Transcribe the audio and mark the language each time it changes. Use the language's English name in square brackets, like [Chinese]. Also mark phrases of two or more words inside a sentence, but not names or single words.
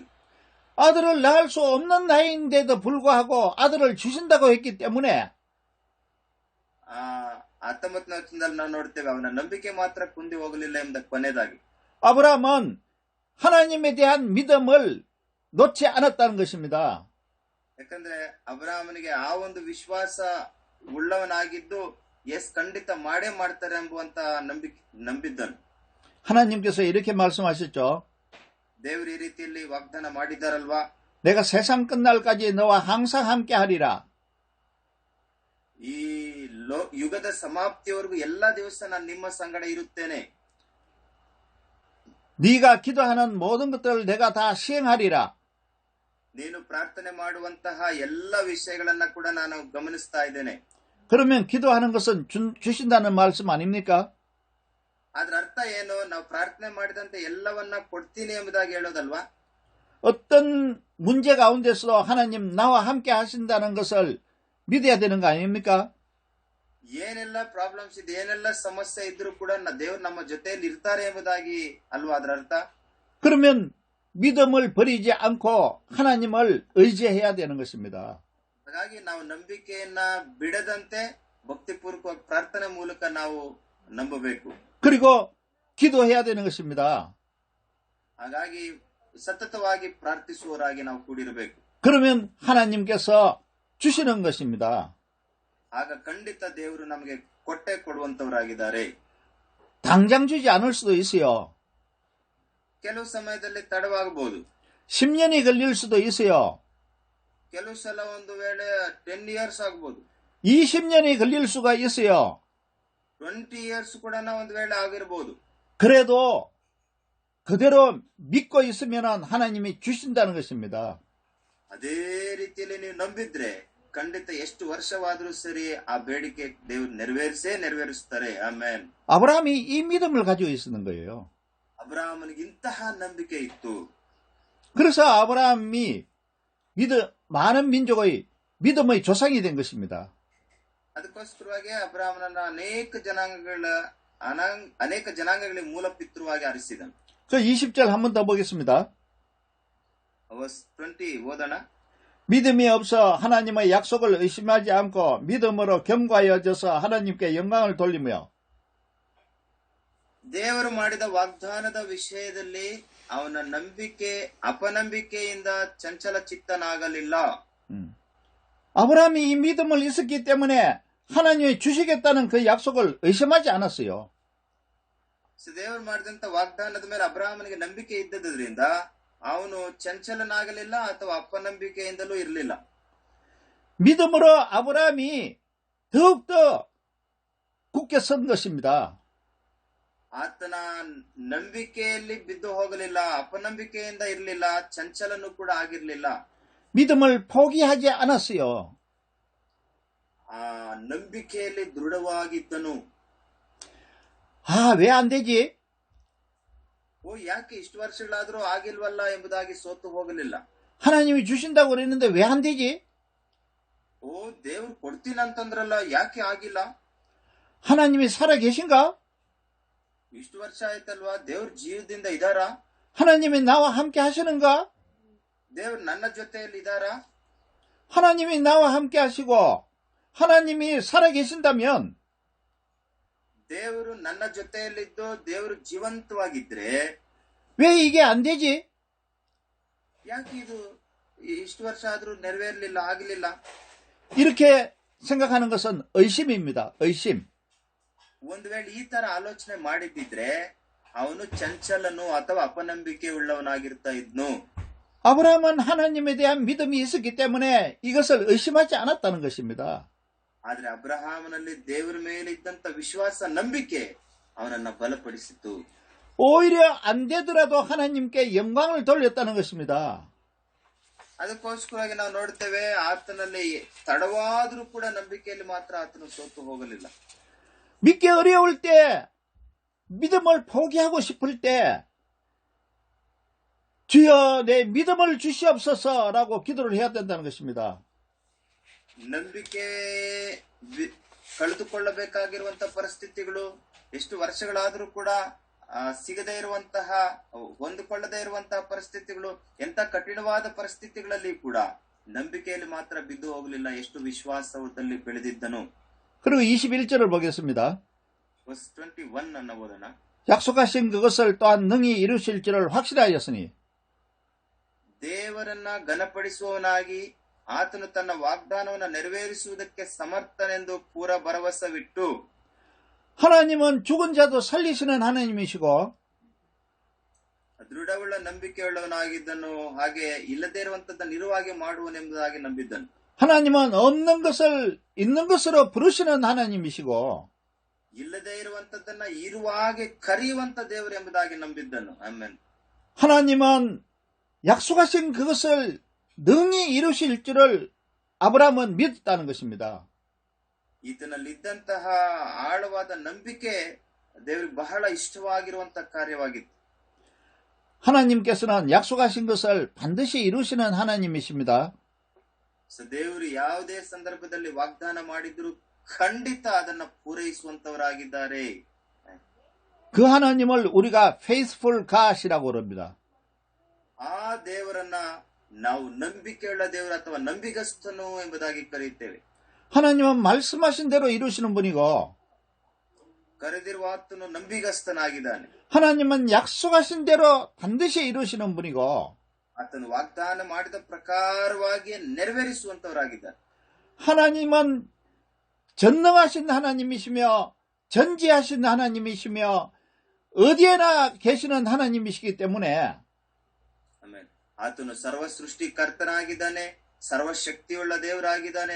[Korean] 아들을 낳을 수 없는 나이인데도 불구하고 아들을 주신다고 했기 때문에 [Kannada] 19ನೇ ವಚನದಲ್ಲಿ ನಾವು ನೋಡ್ತೇವೆ, ಅವನ ನಂಬಿಕೆ ಮಾತ್ರ ಕುಂದಿ ಹೋಗಲಿಲ್ಲ ಎಂಬ ಕೊನೆಯದಾಗಿ. [Korean] 아브라함은 하나님에 대한 믿음을 놓지 않았다는 것입니다. [Kannada] ಯಾಕಂದ್ರೆ ಅಬ್ರಹಾಮನಿಗೆ ಆ ಒಂದು ವಿಶ್ವಾಸ ಉಳ್ಳವನಾಗಿದ್ದು, ಎಸ್ ಖಂಡಿತ ಮಾಡೇ ಮಾಡ್ತಾರೆ ಎಂಬುವಂತ ನಂಬಿದ್ದನು. [Korean] 하나님께서 이렇게 말씀하셨죠. [Kannada] ದೇವರು ಈ ರೀತಿಯಲ್ಲಿ ವಾಗ್ದಾನ ಮಾಡಿದ್ದಾರಲ್ವಾ, [Korean] 내가 세상 끝날까지 너와 항상 함께 하리라. [Kannada] ಈ ಯುಗದ ಸಮಾಪ್ತಿಯವರೆಗೂ ಎಲ್ಲಾ ದಿವಸ ನಾನು ನಿಮ್ಮ ಸಂಗಡ ಇರುತ್ತೇನೆ. [Korean] 네가 기도하는 모든 것들을 내가 다 시행하리라. [Kannada] ನೀನು ಪ್ರಾರ್ಥನೆ ಮಾಡುವಂತಹ ಎಲ್ಲ ವಿಷಯಗಳನ್ನ ಕೂಡ ನಾನು ಗಮನಿಸ್ತಾ ಇದ್ದೇನೆ. [Korean] 그러면 기도하는 것은 주신다는 말씀 아닙니까? [Kannada] ಅದ್ರ ಅರ್ಥ ಏನು? ನಾವು ಪ್ರಾರ್ಥನೆ ಮಾಡಿದಂತೆ ಎಲ್ಲವನ್ನ ಕೊಡ್ತೀನಿ ಎಂಬುದಾಗಿ ಹೇಳೋದಲ್ವಾ? [Korean] 어떤 문제 가운데서도 하나님 나와 함께 하신다는 것을 믿어야 되는 거 아닙니까? [Kannada] ಏನೆಲ್ಲ ಪ್ರಾಬ್ಲಮ್ಸ್ ಇದೆ, ಏನೆಲ್ಲ ಸಮಸ್ಯೆ ಇದ್ರೂ ಕೂಡ ದೇವರು ನಮ್ಮ ಜೊತೆಯಲ್ಲಿ ಇರ್ತಾರೆ ಎಂಬುದಾಗಿ ಅಲ್ವಾ ಅದರ ಅರ್ಥ? [Korean] 그러면 믿음을 버리지 않고 하나님을 의지해야 되는 것입니다. [Kannada] ಹಾಗಾಗಿ ನಾವು ನಂಬಿಕೆಯನ್ನ ಬಿಡದಂತೆ ಭಕ್ತಿಪೂರ್ವಕ ಪ್ರಾರ್ಥನೆ ಮೂಲಕ ನಾವು ನಂಬಬೇಕು. [Korean] 그리고 기도해야 되는 것입니다. [Kannada] ಹಾಗಾಗಿ ಸತತವಾಗಿ ಪ್ರಾರ್ಥಿಸುವವರಾಗಿ ನಾವು ಕೂಡಿರಬೇಕು. [Korean] 그러면 하나님께서 주시는 것입니다. [Kannada] ಆಗ ಖಂಡಿತ ದೇವರು ನಮಗೆ ಕೊಟ್ಟೆ ಕೊಡುವಂತವರಾಗಿದ್ದಾರೆ. [Korean] 당장 주지 않을 수도 있어요. [Kannada] ಕೆಲವು ಸಮಯದಲ್ಲಿ ತಡವಾಗಬಹುದು. [Korean] 10년이 걸릴 수도 있어요. [Kannada] ಕೆಲವು ಸಲ ಒಂದು ವೇಳೆ 10 years ಆಗಬಹುದು. [Korean] 20년이 걸릴 수가 있어요. [Kannada] 20 years ಕೂಡ ಒಂದು ವೇಳೆ ಆಗಿರಬಹುದು. [Korean] 그래도 그대로 믿고 있으면 하나님이 주신다는 것입니다. [Kannada] ಅದೇ ರೀತಿಯಲ್ಲಿ ನೀವು ನಂಬಿದ್ರೆ ಖಂಡಿತ ಎಷ್ಟು ವರ್ಷವಾದರೂ ಸರಿ ಆ ಬೇಡಿಕೆ ದೇವರು ನೆರವೇರಿಸ್ತಾರೆ. ಆಮೇನ್. [Korean] 아브라함이 이 믿음을 가지고 있었는 거예요. [Kannada] ಅಬ್ರಹಾಮನಿಗೆ ಇಂತಹ ನಂಬಿಕೆ ಇತ್ತು. [Korean] 그래서 아브라함이 많은 민족의 믿음의 조상이 된 것입니다. [Kannada] ಅದಕ್ಕೋಸ್ಕರವಾಗಿ ಅಬ್ರಹಾಮನನ್ನ ಅನೇಕ ಜನಾಂಗಗಳಿಗೆ ಮೂಲ ಪಿತೃವಾಗಿ ಆರಿಸಿದನು. [Korean] 그 20절 한 번 더 보겠습니다. [Kannada] verse 20 ಓದೋಣ. [Korean] 믿음이 없어 하나님의 약속을 의심하지 않고 믿음으로 겸과해져서 하나님께 영광을 돌리며. [Kannada] ದೇವರು ಮಾಡಿದ ವಾಗ್ದಾನದ ವಿಷಯದಲ್ಲಿ ಅವನ ಅಪನಂಬಿಕೆಯಿಂದ ಚಂಚಲ ಚಿತ್ತನಾಗಲಿಲ್ಲ. [Korean] 아브라함이 이 믿음을 있었기 때문에 하나님이 주시겠다는 그 약속을 의심하지 않았어요. [Kannada] ದೇವರು ಮಾಡಿದಂತ ವಾಗ್ದಾನದ ಮೇಲೆ ಅಬ್ರಹಾಮನಿಗೆ ನಂಬಿಕೆ ಇದ್ದದ್ರಿಂದ ಅವನು ಚಂಚಲನಾಗಲಿಲ್ಲ ಅಥವಾ ಅಪನಂಬಿಕೆಯಿಂದಲೂ ಇರಲಿಲ್ಲ. [Korean] 믿음으로 아브라함이 더욱더 굳게 선 것입니다. [Kannada] ಆತನ ನಂಬಿಕೆಯಲ್ಲಿ ಬಿದ್ದು ಹೋಗಲಿಲ್ಲ, ಅಪನಂಬಿಕೆಯಿಂದ ಇರಲಿಲ್ಲ, ಚಂಚಲನೂ ಕೂಡ ಆಗಿರಲಿಲ್ಲ. [Korean] 믿음을 포기하지 않았어요. [Kannada] ಆ ನಂಬಿಕೆಯಲ್ಲಿ ದೃಢವಾಗಿದ್ದನು. [Korean] 왜 안 되지? [Kannada] ಯಾಕೆ ಇಷ್ಟು ವರ್ಷಗಳಾದ್ರೂ ಆಗಿಲ್ವಲ್ಲ ಎಂಬುದಾಗಿ ಸೋತು ಹೋಗಲಿಲ್ಲ. [Korean] 하나님이 주신다고 그랬는데 왜 안 되지? [Kannada] ದೇವ್ರು ಕೊಡ್ತೀನಂತಂದ್ರಲ್ಲ, ಯಾಕೆ ಆಗಿಲ್ಲ? [Korean] 하나님이 살아 계신가? [Kannada] ಇಷ್ಟು ವರ್ಷ ಆಯ್ತಲ್ವಾ, ದೇವ್ರ ಜೀವದಿಂದ ಇದಾರಾ? [Korean] 하나님이 나와 함께 하시는가? [Kannada] ದೇವ್ರು ನನ್ನ ಜೊತೆಯಲ್ಲಿ ಇದಾರಾ? [Korean] 하나님이 나와 함께 하시고 하나님이 살아 계신다면 [Kannada] ದೇವರು ನನ್ನ ಜೊತೆಯಲ್ಲಿದ್ದು ದೇವರು ಜೀವಂತವಾಗಿದ್ರೆ [Korean] 왜 이게 안 되지? [Kannada] ಯಾಕೆ ಇದು ಇಷ್ಟು ವರ್ಷ ಆದ್ರೂ ನೆರವೇರಲಿಲ್ಲ, ಆಗಲಿಲ್ಲ? [Korean] 이렇게 생각하는 것은 의심입니다. 의심. [Kannada] ಒಂದು ವೇಳೆ ಈ ತರ ಆಲೋಚನೆ ಮಾಡಿದ್ದಿದ್ರೆ ಅವನು ಚಂಚಲನು ಅಥವಾ ಅಪನಂಬಿಕೆ ಉಳ್ಳವನಾಗಿರ್ತಾ ಇದ್ನು. [Korean] 아브라함은 하나님에 대한 믿음이 있었기 때문에 이것을 의심하지 않았다는 것입니다. [Kannada] ಆದ್ರೆ ಅಬ್ರಹಾಮನಲ್ಲಿ ದೇವರ ಮೇಲೆ ಇದ್ದಂತ ವಿಶ್ವಾಸ, ನಂಬಿಕೆ ಅವನನ್ನ ಬಲಪಡಿಸಿತು. [Korean] 오히려 안 되더라도 하나님께 영광을 돌렸다는 것입니다. [Kannada] ಅದಕ್ಕೋಸ್ಕರವಾಗಿ ನಾವು ನೋಡ್ತೇವೆ, ಆತನಲ್ಲಿ ತಡವಾದ್ರೂ ಕೂಡ ನಂಬಿಕೆಯಲ್ಲಿ ಮಾತ್ರ ಆತನು ಸೋತು ಹೋಗಲಿಲ್ಲ. [Korean] 믿기 어려울 때, 믿음을 포기하고 싶을 때 주여 내 믿음을 주시옵소서라고 기도를 해야 된다는 것입니다. [Kannada] ನಂಬಿಕೆ ಕಳೆದುಕೊಳ್ಳಬೇಕಾಗಿರುವಂತಹ ಪರಿಸ್ಥಿತಿಗಳು ಎಷ್ಟು ವರ್ಷಗಳಾದರೂ ಕೂಡ ಸಿಗದೇ ಇರುವಂತಹ, ಹೊಂದಿಕೊಳ್ಳದೇ ಇರುವಂತಹ ಪರಿಸ್ಥಿತಿಗಳು, ಎಂತ ಕಠಿಣವಾದ ಪರಿಸ್ಥಿತಿಗಳಲ್ಲಿ ಕೂಡ ನಂಬಿಕೆಯಲ್ಲಿ ಮಾತ್ರ ಬಿದ್ದು ಹೋಗಲಿಲ್ಲ. ಎಷ್ಟು ವಿಶ್ವಾಸದಲ್ಲಿ ಬೆಳೆದಿದ್ದನು. [Korean] 그리고 21절을 보겠습니다. [Kannada] verse 21 ಅನ್ನು ಓದೋಣ. [Korean] 약속하신 그것을 또한 능히 이루실 줄을 확실하였으니 [Kannada] ದೇವರನ್ನ ಘನಪಡಿಸುವವನಾಗಿ ಆತನು ತನ್ನ ವಾಗ್ದಾನವನ್ನು ನೆರವೇರಿಸುವುದಕ್ಕೆ ಸಮರ್ಥನೆಂದು ಪೂರ ಭರವಸವಿಟ್ಟು [Korean] 하나님은 죽은 자도 살리시는 하나님이시고 [Kannada] ದೃಢವುಳ್ಳ ನಂಬಿಕೆಯುಳ್ಳವನಾಗಿದ್ದನು, ಹಾಗೆ ಇಲ್ಲದೇ ಇರುವಂತದ್ದನ್ನು ಇರುವಾಗೆ ಮಾಡುವನೆಂಬುದಾಗಿ ನಂಬಿದ್ದನು. [Korean] 하나님은 없는 것을 있는 것으로 부르시는 하나님이시고 [Kannada] ಇಲ್ಲದೇ ಇರುವಂತದ್ದನ್ನ ಇರುವಾಗೆ ಕರೆಯುವಂತ ದೇವರು ಎಂಬುದಾಗಿ ನಂಬಿದ್ದನು. ಆಮೆನ್. [Korean] 하나님은 약속하신 그것을 능히 이루실 줄을 아브라함은 믿었다는 것입니다. [Kannada] ಈತನಲ್ಲಿದ್ದಂತಹ ಆಳವಾದ ನಂಬಿಕೆ ದೇವರಿಗೆ ಬಹಳ ಇಷ್ಟವಾಗಿರುವಂತಹ ಕಾರ್ಯವಾಗಿತ್ತು. [Korean] 하나님께서는 약속하신 것을 반드시 이루시는 하나님이십니다. [Kannada] ದೇವರು ಯಾವುದೇ ಸಂದರ್ಭದಲ್ಲಿ ವಾಗ್ದಾನ ಮಾಡಿದ್ರು ಖಂಡಿತ ಅದನ್ನ ಪೂರೈಸುವಂತವರಾಗಿದ್ದಾರೆ. [Korean] 그 하나님을 우리가 [English] faithful God [Korean] 이라고 그럽니다. [Kannada] ಆ ದೇವರನ್ನ ನಾವು ನಂಬಿಕೆಯುಳ್ಳ ದೇವರು ಅಥವಾ ನಂಬಿಗಸ್ತನು ಎಂಬುದಾಗಿ ಕರೆಯುತ್ತೇವೆ. [Korean] 하나님은 말씀하신 대로 이루시는 분이고 [Kannada] ಕರೆದಿರುವ ಆತನು ನಂಬಿಗಸ್ತನಾಗಿದ್ದಾನೆ. [Korean] 하나님은 약속하신 대로 반드시 이루시는 분이고 [Kannada] ಆತನು ವಾಗ್ದಾನ ಮಾಡಿದ ಪ್ರಕಾರವಾಗಿ ನೆರವೇರಿಸುವಂತವರಾಗಿದ್ದಾರೆ. [Korean] 하나님은 전능하신 하나님이시며 전지하신 하나님이시며 어디에나 계시는 하나님이시기 때문에 [Kannada] ಆತನು ಸರ್ವ ಸೃಷ್ಟಿಕರ್ತನಾಗಿದ್ದಾನೆ, ಸರ್ವಶಕ್ತಿಯುಳ್ಳ ದೇವರಾಗಿದ್ದಾನೆ.